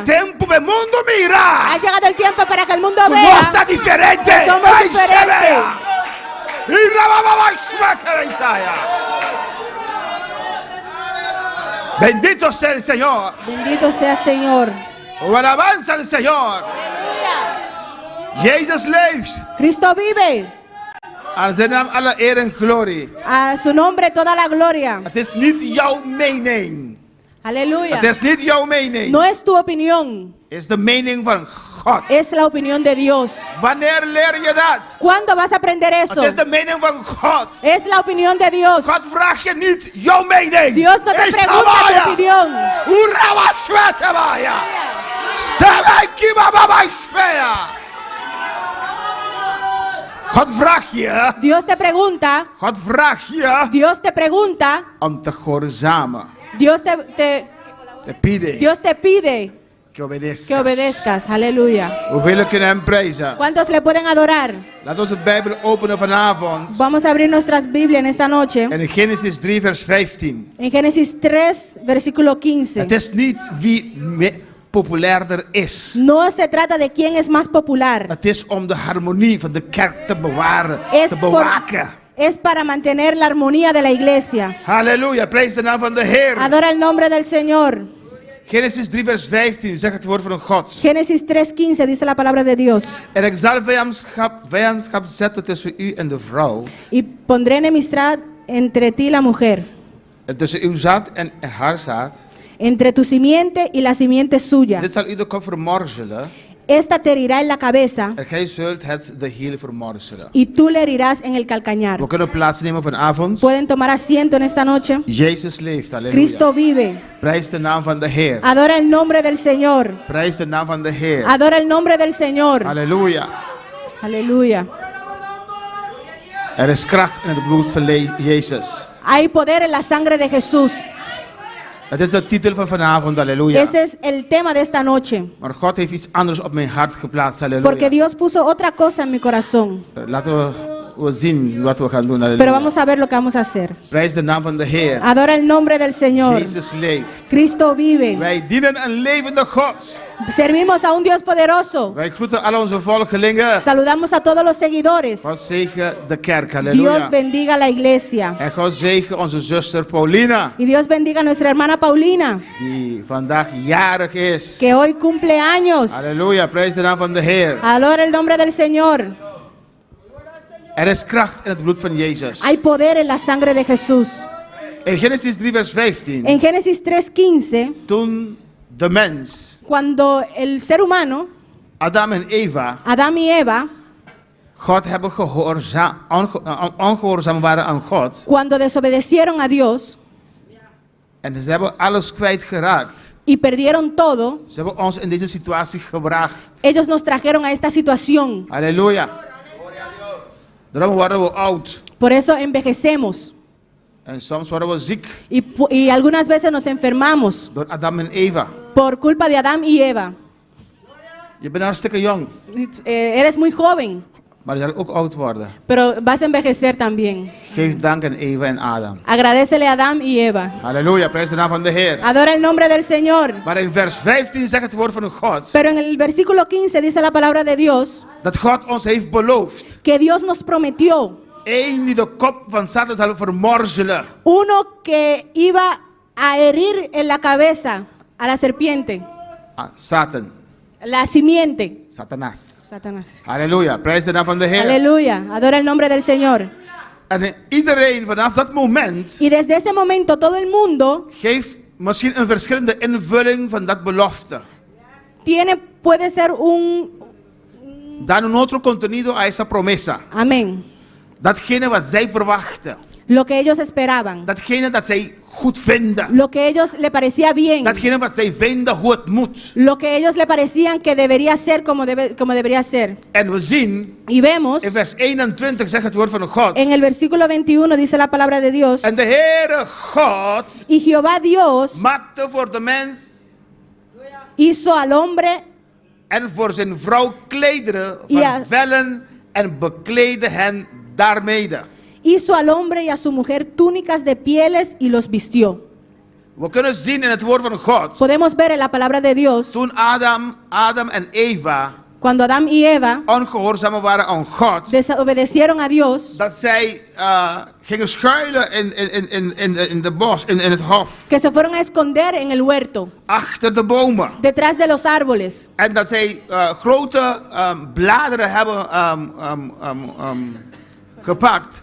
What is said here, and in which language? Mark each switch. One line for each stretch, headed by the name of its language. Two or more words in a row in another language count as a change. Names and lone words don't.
Spanish: el tiempo del mundo mira. Ha llegado el tiempo para que el mundo No vea está diferente. que somos Ay, se diferentes. vea. Y rabababa, shmaka, Isaia. Bendito sea el Señor. Bendito sea Señor. O alabanza al Señor.
Dutch: Jezus leeft.
Spanish: Cristo vive.
Dutch: Aan zijn naam alle eer en glorie.
Spanish: A su nombre toda la gloria.
Dutch: Het is niet jouw mening.
Spanish: Aleluya.
Dutch: Het is niet jouw mening.
Spanish: No es tu opinión,
Dutch: Het is de mening van God.
Spanish: es la opinión de Dios.
Dutch: Wanneer leer je dat?
Spanish: ¿Cuándo vas a aprender eso?
Dutch: Het is de mening van God.
Spanish: Es la opinión de Dios.
Dutch: God vraagt je niet jouw mening.
Spanish: Dios no te
Dutch: Is
Spanish: pregunta Samaya. tu opinión. Urawa shwetabaya. Sabaki bababa shweya.
Dutch: God vraagt je.
Spanish: Dios te pregunta,
Dutch: God vraagt je
Spanish: Dios te pregunta,
Dutch: om te gehoorzamen.
Spanish: Dios te pide que obedezcas. que obedezcas. Aleluya.
Dutch: Hoeveel kunnen hem prijzen?
Spanish: ¿Cuántos le pueden adorar?
Dutch: Laten we onze Bijbel openen vanavond.
Spanish: Vamos a abrir nuestras Biblias en esta noche.
Dutch: En Genesis 3 vers 15.
Spanish: En Génesis 3, versículo 15.
Dutch: Het is niet wie populairder is.
Spanish: No se trata de quién es más popular.
Dutch: Het is om de harmonie van de kerk te bewaren,
Spanish: Es,
Dutch: te bewaken.
Spanish: es para mantener la armonía de la iglesia.
Dutch: Halleluja, prijs de naam van de Heer.
Spanish: Adora el nombre del Señor.
Dutch: Genesis 3 vers 15 zegt het woord van God.
Spanish: Génesis 3:15 dice la palabra de Dios.
Dutch: En ik zal vijandschap zetten tussen u en de vrouw.
Spanish: Y pondré enemistad entre ti y la mujer,
Dutch: En tussen uw zaad en haar zaad.
Spanish: entre tu simiente y la simiente suya.
Dutch: Dit zal u de kop vermorzelen.
Spanish: Esta te herirá en la cabeza
Dutch: En gij zult het de hiel vermorzelen.
Spanish: y tú le herirás en el calcañar.
Dutch: We kunnen plaatsnemen vanavond.
Spanish: Pueden tomar asiento en esta noche.
Dutch: Jezus leeft, halleluja.
Spanish: Cristo vive.
Dutch: Prijs de naam van de Heer.
Spanish: Adora el nombre del Señor.
Dutch: Prijs de naam van de Heer.
Spanish: Adora el nombre del Señor.
Dutch: Halleluja.
Spanish: Aleluya.
Dutch: Er is kracht in het bloed van Jezus.
Spanish: Hay poder en la sangre de Jesús.
Dutch: Het is de titel van vanavond, halleluja.
Spanish: Ese es el tema de esta noche.
Dutch: Maar God heeft iets anders op mijn hart geplaatst,
Spanish: Porque
Dutch: halleluja.
Spanish: Dios puso otra cosa en mi corazón.
Dutch: Laten we zien wat we gaan doen,
Spanish: Pero
Dutch: halleluja.
Spanish: vamos a ver lo que vamos a hacer.
Dutch: Prijs de naam van de Heer.
Spanish: Adora el nombre del Señor.
Dutch: Jezus leeft.
Spanish: Cristo vive.
Dutch: Wij dienen een levende God.
Spanish: Servimos a un Dios poderoso.
Dutch: Wij groeten al onze volgelingen.
Spanish: Saludamos a todos los seguidores.
Dutch: God zegen de kerk,
Spanish: Dios
Dutch: halleluja.
Spanish: bendiga la iglesia.
Dutch: En God zegen onze zuster Paulina,
Spanish: Y Dios bendiga a nuestra hermana Paulina,
Dutch: die vandaag jarig is.
Spanish: que hoy cumple años.
Dutch: Halleluja, prijs de naam van de Heer.
Spanish: Adora el nombre del Señor.
Dutch: Er is kracht in het bloed van Jezus.
Spanish: Hay poder en la sangre de Jesús.
Dutch: In Genesis 3 vers 15.
Spanish: En Génesis 3:15,
Dutch: Toen de mens,
Spanish: cuando el ser humano,
Dutch: Adam en Eva,
Spanish: Adán y Eva,
Dutch: God hebben ongehoorzaam waren aan God.
Spanish: cuando desobedecieron a Dios
Dutch: En ze hebben alles kwijtgeraakt.
Spanish: y perdieron todo,
Dutch: Ze hebben ons in deze situatie gebracht.
Spanish: ellos nos trajeron a esta situación.
Dutch: Halleluja. Daarom worden we oud.
Spanish: Por eso envejecemos
Dutch: En soms worden we ziek
Spanish: y algunas veces nos enfermamos
Dutch: door Adam en Eva.
Spanish: por culpa de Adán y Eva.
Dutch: Je bent hartstikke jong,
Spanish: Eres muy joven,
Dutch: maar je zal ook oud worden.
Spanish: pero vas a envejecer también.
Dutch: Geef dank aan Eva en Adam.
Spanish: Agradecele a Adán y Eva.
Dutch: Halleluja, prijs de naam van de Heer.
Spanish: Adora el nombre del Señor.
Dutch: Maar in vers 15 zegt het woord van God
Spanish: Pero en el versículo 15 dice la palabra de Dios
Dutch: dat God ons heeft beloofd.
Spanish: que Dios nos prometió
Dutch: Eén die de kop van Satan zal vermorzelen.
Spanish: uno que iba a herir en la cabeza a la serpiente.
Dutch: Ah, Satan.
Spanish: La simiente. Satanás. Satanás.
Dutch: Halleluja, prijs de naam van de Heer.
Spanish: Aleluya. Adora el nombre del Señor.
Dutch: En iedereen vanaf dat moment
Spanish: Y desde ese momento todo el mundo
Dutch: geeft misschien een verschillende invulling van dat belofte.
Spanish: puede ser un... Dan un otro contenido a esa promesa. Amén.
Dutch: Datgene wat zij verwachten.
Spanish: Lo que ellos esperaban.
Dutch: Datgene dat zij goed vinden.
Spanish: Lo que ellos le parecía bien.
Dutch: Datgene wat zij vinden hoe het moet.
Spanish: Lo que ellos le parecían que debería ser como debería ser.
Dutch: En we zien
Spanish: Y vemos,
Dutch: in vers 21 zegt het woord van God.
Spanish: en el versículo 21 dice la palabra de Dios.
Dutch: En de Heere God
Spanish: Y Jehová Dios
Dutch: maakte voor de mens
Spanish: hizo al hombre
Dutch: en voor zijn vrouw klederen van Ja. vellen en bekleedde hen daarmede.
Spanish: hizo al hombre y a su mujer túnicas de pieles y los vistió.
Dutch: We kunnen zien in het woord van God.
Spanish: Podemos ver en la palabra de Dios
Dutch: Toen Adam en Eva
Spanish: cuando Adán y Eva
Dutch: ongehoorzaam waren aan God.
Spanish: desobedecieron a Dios,
Dutch: Dat zij gingen schuilen in de bos, in het hof.
Spanish: que se fueron a esconder en el huerto,
Dutch: Achter de bomen.
Spanish: detrás de los árboles,
Dutch: En dat zij grote bladeren hebben gepakt.